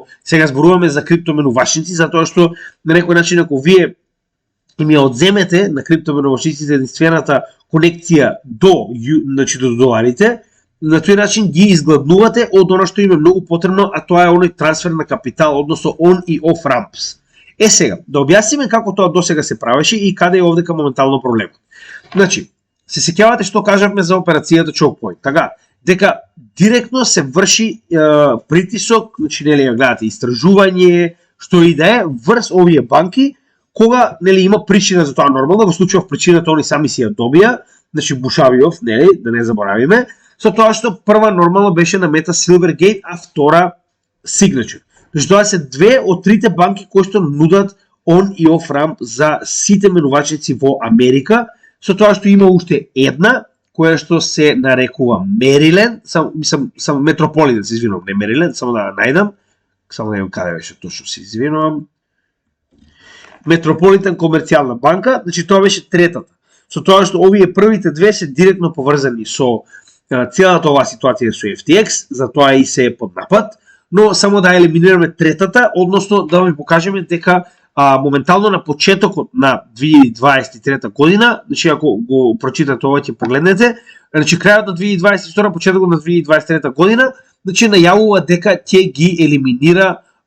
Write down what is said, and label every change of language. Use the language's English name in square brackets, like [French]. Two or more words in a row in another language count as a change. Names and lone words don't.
[Macedonian] Сега зборуваме за криптоменувачници, затоа што на некој начин ако вие им ја одземете на криптоменувачниците единствената конекција до доларите, на тој начин ги изгладнувате од оно што им е многу потребно, а тоа е оној трансфер на капитал, односно on и [English] off ramps. [Macedonian] Сега, да објасниме како тоа досега се правеше и каде е овдека моментално проблемот. Значи, се сеќавате што кажавме за операцијата Choke Point, така, дека директно се врши притисок, значи ја гледате истражување, што и да е, врз овие банки, кога има причина за тоа нормално, во случајов причината они сами си ја добија, значи Бушавиов, да не заборавиме, со тоа што прва нормално беше намета Silvergate, а втора Signature. Значи тоа се две од трите банки кои што нудат on и [English] off ramp [Macedonian] за сите менувачници во Америка, со тоа што има уште една, која што се нарекува Maryland, само Metropolitan, се извинувам, не Maryland, само да најдам каде беше точно, се извинувам. Метрополитен комерцијална банка, значи тоа беше третата. Со тоа што овие првите две се директно поврзани со целата оваа ситуација со FTX, затоа и се под напад, но само да елиминираме третата, односно да ви покажеме дека моментално на почетокот на 2023 година, значи ако го прочитате ова ќе погледнете, значи крајот на 2022, почетокот на 2023 година, значи најавува дека ќе ги елиминира